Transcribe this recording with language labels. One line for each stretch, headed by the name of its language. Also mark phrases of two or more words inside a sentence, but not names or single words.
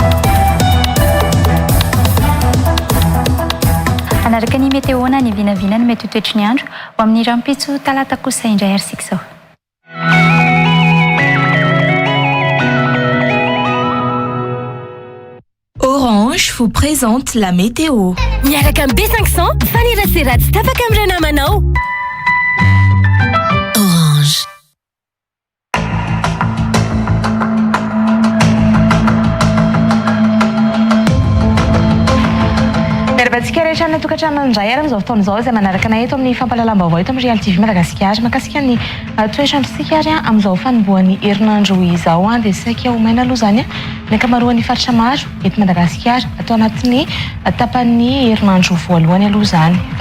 Malagasy: Anaraka ny meteona ny vinavina ny mety toetry ny andro ho amin'ny rampitso talata kosa indray arsika izao.
French: Orange vous présente la météo.
Malagasy: Miaraka amin'ny B500 faniratsiratsy tapaka amin'ny ranamanao. Orange. Tsika rehetra ny tokantrano indray ary amin'izao fotoana izao izay manaraka anay eto amin'ny fampalalam-baovao eto amin'ny Real TV Madagasikara makasika ny toetrandrontsika ary amin'izao fanombohan'ny herinandro izao dia saika omaina aloha zany ny ankamaroan'ny faritra maro eto Madagasikara atao anatin'ny tapan'ny herinandro voalohany aloha zany fa